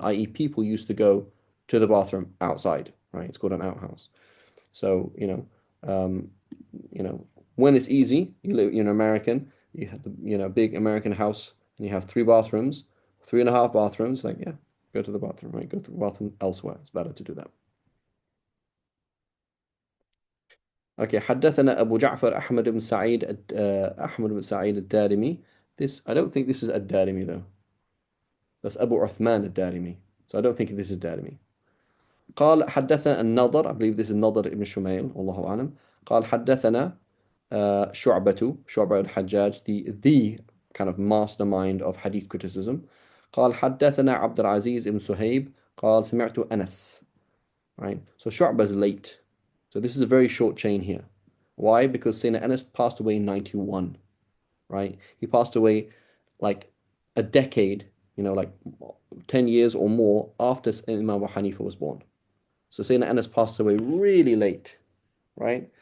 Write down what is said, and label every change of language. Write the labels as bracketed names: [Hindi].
[English] I.e., people used to go to the bathroom outside. Right? It's called an outhouse. So um, you know, when it's easy, you're an American. You have the big American house and you have three bathrooms, 3.5 bathrooms. Like yeah. Go to the bathroom, right? Go to the bathroom elsewhere. It's better to do that. [Arabic] Okay, حدثنا أبو جعفر أحمد بن سعيد أحمد بن سعيد الدارمي. [English] I don't think this is الدارمي though. That's Abu Uthman الدارمي. So I don't think this is الدارمي. [Arabic] قال حدثنا النضر. [English] I believe this is نضر ibn Shumail. [Arabic] والله أعلم. قال حدثنا شعبة الحجاج, [English] the kind of mastermind of hadith criticism. [Arabic] قال حدثنا عبد العزيز بن صهيب قال سمعت أنس. [English] Right? So Shu'bah is late. So this is a very short chain here. Why? Because Sayyidina Anas passed away in 91, right? He passed away like a decade, like 10 years or more after Imam Abu Hanifa was born. So Sayyidina Anas passed away really late, right?